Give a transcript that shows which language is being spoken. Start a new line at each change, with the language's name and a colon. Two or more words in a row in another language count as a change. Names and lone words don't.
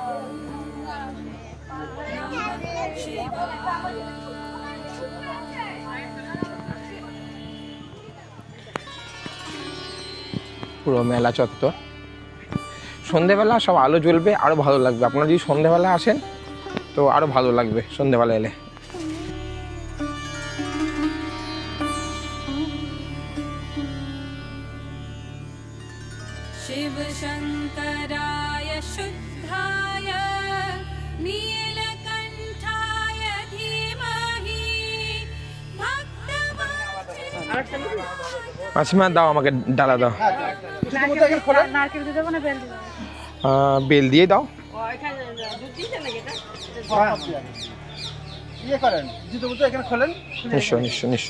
Bangla: পুরো মেলা চত্বর, সন্ধেবেলা সব আলো জ্বলবে, আরও ভালো লাগবে। আপনারা যদি সন্ধেবেলা আসেন তো আরও ভালো লাগবে সন্ধেবেলা এলে।
Sanskrit: शिव शङ्कराय शुद्धाय नीलकण्ठाय धीमहि
Bangla: মাসিমা দাও, আমাকে ডালা দাও। বেল দিয়ে দাও। নিশ্চয়।